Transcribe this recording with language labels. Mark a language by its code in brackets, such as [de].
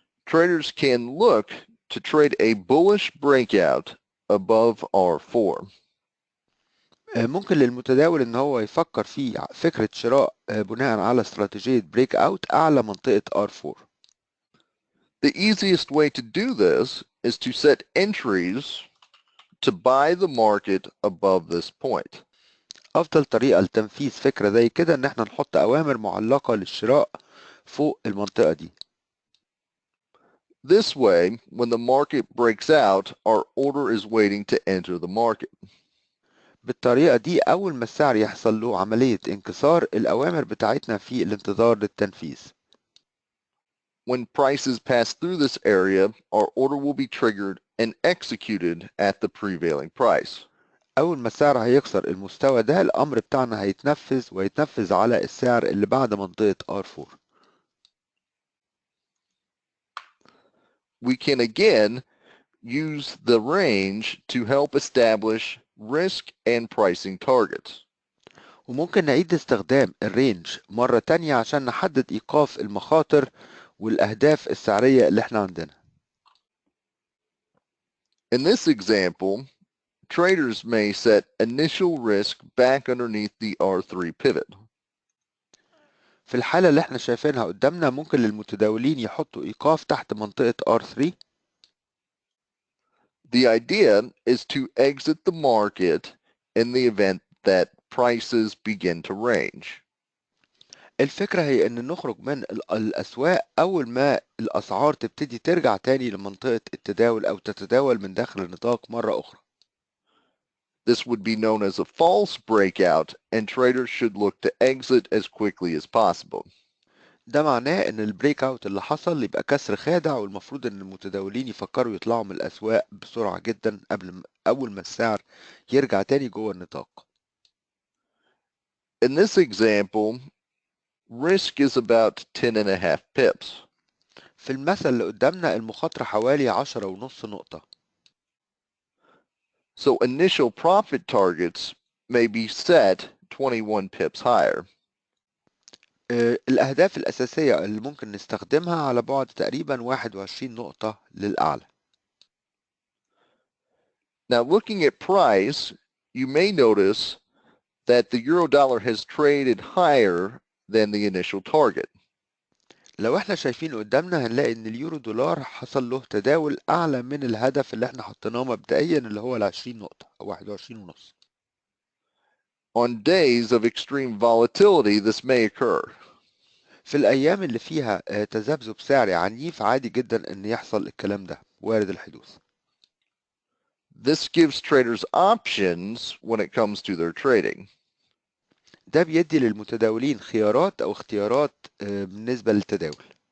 [en] Traders can look to trade a bullish breakout above R4. [ar] ممكن للمتداول ان هو يفكر في فكرة شراء بناء على استراتيجية بريك اوت اعلى منطقة R4. [en] The easiest way to do this is to set entries to buy the market above this point. [ar] افضل طريقة لتنفيذ فكرة زي كده ان احنا نحط اوامر معلقة للشراء فوق المنطقة دي. [en] This way, when the market breaks out, our order is waiting to enter the market. [ar] بالطريقة دي اول ما السعر يحصل له عملية انكسار الاوامر بتاعتنا في الانتظار للتنفيذ. [en] When prices pass through this area, our order will be triggered and executed at the prevailing price. [ar] اول ما السعر هيكسر المستوى ده الامر بتاعنا هيتنفذ ويتنفذ على السعر اللي بعد منطقة R4. [en] We can again use the range to help establish risk and pricing targets. [ar] وممكن نعيد استخدام الرينج مرة تانية عشان نحدد إيقاف المخاطر والأهداف السعرية اللي احنا عندنا. [en] In this example, traders may set initial risk back underneath the R3 pivot. [ar] في الحالة اللي احنا شايفينها قدامنا ممكن للمتداولين يحطوا إيقاف تحت منطقة R3. [en] The idea is to exit the market in the event that prices begin to range. [ar] الفكرة هي إن نخرج من الأسواق أول ما الأسعار تبتدي ترجع تاني لمنطقة التداول أو تتداول من داخل النطاق مرة أخرى. [en] This would be known as a false breakout, and traders should look to exit as quickly as possible. [ar] ده معناه إن البريك أوت اللي حصل يبقى كسر خادع والمفروض إن المتداولين يفكروا يطلعوا من الأسواق بسرعة جدا أول ما السعر يرجع تاني جوه النطاق. [en] In this example, risk is about 10.5 pips. [ar] في المثل اللي قدامنا المخاطرة حوالي 10.5 نقطة. [en] So initial profit targets may be set 21 pips higher. [ar] الأهداف الأساسية اللي ممكن نستخدمها على بعد تقريبا 21 نقطة للأعلى. [en] Now looking at price, you may notice that the euro dollar has traded higher than the initial target. [ar] لو احنا شايفين قدامنا هنلاقي ان اليورو دولار حصل له تداول أعلى من الهدف اللي احنا حطيناه مبدئيا اللي هو 20 نقطة أو 21 ونص. [en] On days of extreme volatility, this may occur. [ar] في الأيام اللي فيها تذبذب سعري عنيف عادي جدا إن يحصل الكلام ده وارد الحدوث. [en] This gives traders options when it comes to their trading. [ar] ده بيدي للمتداولين خيارات أو اختيارات بالنسبة للتداول.